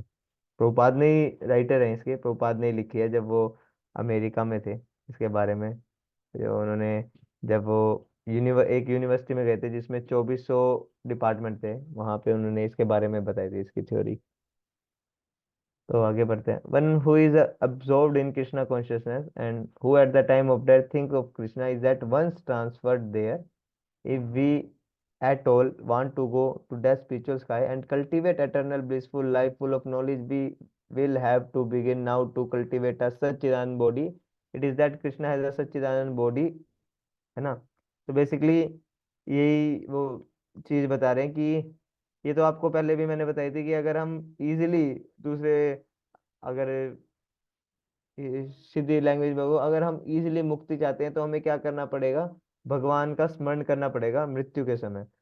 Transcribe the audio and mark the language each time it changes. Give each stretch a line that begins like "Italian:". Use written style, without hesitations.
Hindi: प्रभुपाद ने ही राइटर है इसके, प्रभुपाद ने ही लिखी है जब वो अमेरिका में थे इसके बारे में। जो उन्होंने, जब वो एक यूनिवर्सिटी में गए थे जिसमें 2400 डिपार्टमेंट थे, वहां पे उन्होंने इसके बारे में बताई थी इसकी थ्योरी। तो आगे बढ़ते हैं।
English: One who is absorbed in Krishna consciousness and who at the time of death think of Krishna is at once transferred there. If we at all want to go to that spiritual sky and cultivate eternal blissful life full of knowledge, we will have to begin now to cultivate a Satchidanand body. It is that Krishna has a Satchidanand body, है ना।
Hindi: तो basically यही वो चीज बता रहे हैं कि ये तो आपको पहले भी मैंने बताई थी कि अगर हम इजीली दूसरे, अगर सीधी लैंग्वेज में वो, अगर हम इजीली मुक्ति चाहते हैं तो हमें क्या करना पड़ेगा, भगवान का स्मरण करना पड़ेगा मृत्यु के समय।